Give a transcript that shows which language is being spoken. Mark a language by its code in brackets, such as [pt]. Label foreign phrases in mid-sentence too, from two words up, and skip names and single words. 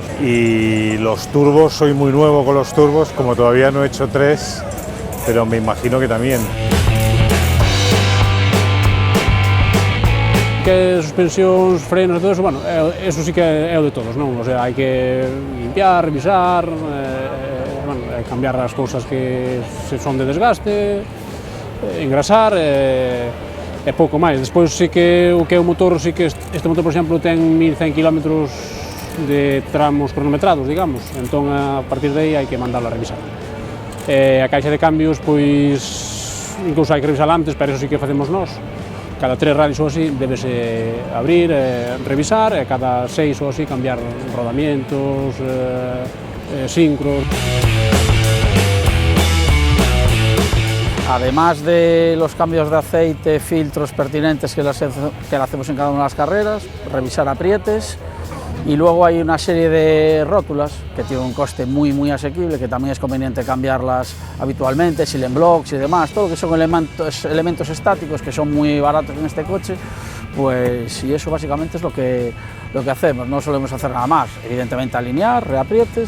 [es] Y los turbos, soy muy nuevo con los turbos, como todavía no he hecho 3, pero me imagino que también. [gl] Que suspensións, frenos e todo eso, bueno, eso sí que é o de todos, non? O sea, hai que limpiar, revisar, cambiar as cousas que son de desgaste, engrasar e pouco máis. Despois sí que o que é o motor, sí que este motor, por exemplo, ten 1100 km de tramos cronometrados, digamos, entón a partir de aí hai que mandalo a revisar. A caixa de cambios, pois, incluso hai que revisar antes, pero eso sí que facemos nós. Cada 3 rallies ou así debese abrir, revisar, e cada 6 ou así cambiar rodamientos, sincros. [es] Además de los cambios de aceite, filtros pertinentes que le hacemos en cada una de las carreras, revisar aprietes, y luego hay una serie de rótulas que tienen un coste muy asequible, que también es conveniente cambiarlas habitualmente, silent blocks y demás, todo lo que son elementos estáticos que son muy baratos en este coche, pues y eso básicamente es lo que hacemos, no solemos hacer nada más, evidentemente alinear, reaprietes.